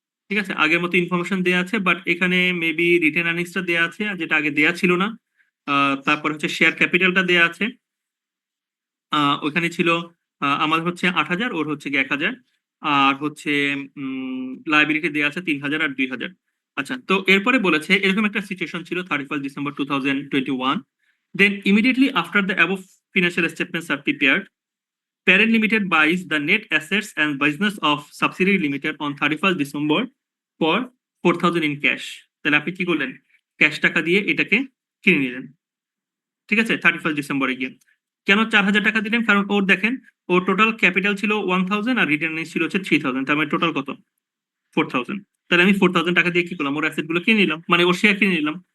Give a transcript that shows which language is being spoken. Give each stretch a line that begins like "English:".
Bangla: ঠিক আছে, আগের মতো ইনফরমেশন দেওয়া আছে, বাট এখানে মেবি রিটেন আর্নিংসটা দেওয়া আছে যেটা আগে দেওয়া ছিল না। তারপর হচ্ছে শেয়ার ক্যাপিটালটা দেওয়া আছে, ওখানে ছিল আমার হচ্ছে 8,000, ওর হচ্ছে কি 1,000, আর হচ্ছে লাইবিলিটি দেওয়া আছে 3,000 আর 2,000। আচ্ছা, তো এরপরে বলেছে এরকম একটা সিচুয়েশন ছিল
English: 31 December 2021, then immediately after the above financial statements are prepared, Parent Limited buys the net assets and business of subsidiary limited on 31st December for 4,000 in cash.
Bangla: তাহলে আপনি কি করলেন ক্যাশ টাকা দিয়ে এটাকে কিনে নিলেন। ঠিক আছে, 31 ডিসেম্বরে গিয়ে কেন 4,000 টাকা দিলেন, কারণ ওর দেখেন ওর টোটাল ক্যাপিটাল ছিল 1,000 আর রিটার্ন ছিল হচ্ছে 3,000, তার মানে টোটাল কত 4,000। তাহলে আমি 4,000 টাকা দিয়ে কি করলাম ওর অ্যাসেট গুলো কিনে নিলাম, মানে ওর শেয়ার কিনে নিলাম।